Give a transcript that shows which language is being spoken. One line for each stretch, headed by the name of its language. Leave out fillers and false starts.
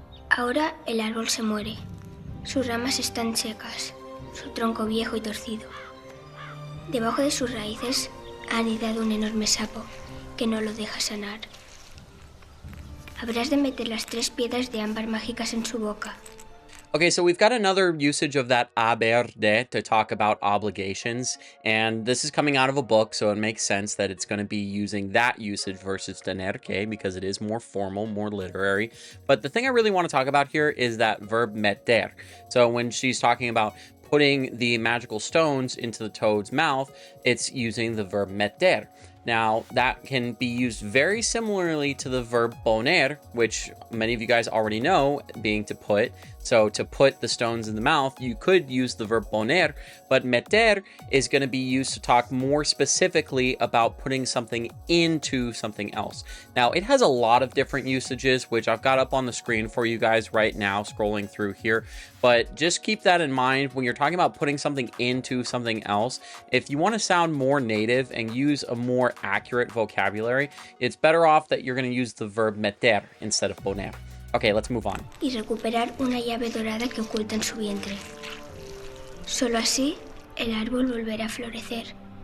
Spanish: Ahora el árbol se muere. Sus ramas están secas, su tronco viejo y torcido. Debajo de sus raíces ha anidado un enorme sapo que no lo deja sanar. Habrás de meter las 3 piedras de ámbar mágicas en su boca.
English: Okay, so we've got another usage of that haber de to talk about obligations, and this is coming out of a book, so it makes sense that it's going to be using that usage versus tener que because it is more formal, more literary. But the thing I really want to talk about here is that verb meter. So when she's talking about putting the magical stones into the toad's mouth, it's using the verb meter. Now, that can be used very similarly to the verb poner, which many of you guys already know, being to put. So to put the stones in the mouth, you could use the verb poner, but meter is going to be used to talk more specifically about putting something into something else. Now, it has a lot of different usages, which I've got up on the screen for you guys right now, scrolling through here. But just keep that in mind when you're talking about putting something into something else. If you want to sound more native and use a more accurate vocabulary, it's better off that you're going to use the verb meter instead of poner. Okay, let's move on.
Spanish: Y recuperar una llave dorada que oculta en su vientre. Solo así, el árbol volverá a florecer.